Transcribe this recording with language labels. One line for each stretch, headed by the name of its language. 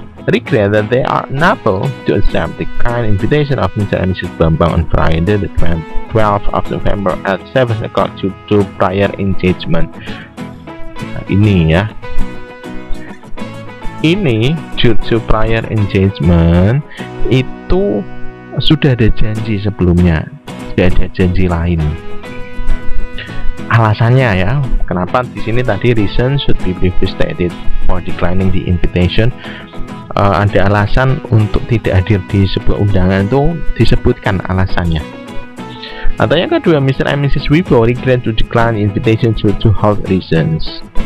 English: Regret that they are unable to accept the kind invitation of Mr. and Mrs. Bambang on Friday, the 12th of November at 7 o'clock to prior engagement.
Indonesian: Ini ya, ini due to prior engagement itu sudah ada janji sebelumnya, tidak ada janji lain alasannya ya. Kenapa di sini tadi reason should be briefly stated for declining the invitation. Ada alasan untuk tidak hadir di sebuah undangan itu disebutkan alasannya. Atau yang kedua, Mr. and Mrs.
English: Weibo regret to decline invitation due to health reasons.